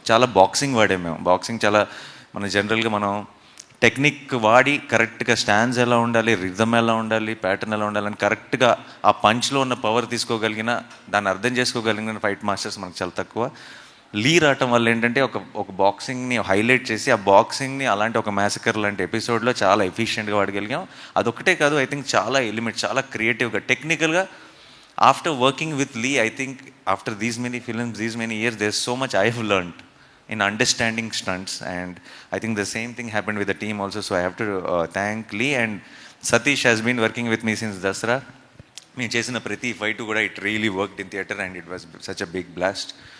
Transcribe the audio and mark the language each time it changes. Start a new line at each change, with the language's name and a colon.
Telugu: చాలా బాక్సింగ్ వాడాము మేము. బాక్సింగ్ చాలా జనరల్గా మనం టెక్నిక్ వాడి కరెక్ట్గా స్టాండ్స్ ఎలా ఉండాలి, రిథమ్ ఎలా ఉండాలి, ప్యాటర్న్ ఎలా ఉండాలని కరెక్ట్గా ఆ పంచ్లో ఉన్న పవర్ తీసుకోగలిగిన, దాన్ని అర్థం చేసుకోగలిగిన ఫైట్ మాస్టర్స్ మనకు చాలా తక్కువ. లీ రావటం వల్ల ఏంటంటే ఒక బాక్సింగ్ని హైలైట్ చేసి ఆ బాక్సింగ్ని అలాంటి ఒక మ్యాసకర్ లాంటి ఎపిసోడ్లో చాలా ఎఫిషియెంట్గా వాడగలిగాం. అదొక్కటే కాదు,
English: I think
Telugu: చాలా ఎలిమెంట్, చాలా క్రియేటివ్గా, టెక్నికల్గా.
English: After working with Lee, I think after these many films, these many years, there's so much I have learned in understanding stunts, and I think the same thing happened with the team also. So I have to thank Lee, and Satish has been working with me since Dasra.
Telugu: మేము చేసిన ప్రతి fight కూడా
English: It really worked in theatre and it was such a big blast.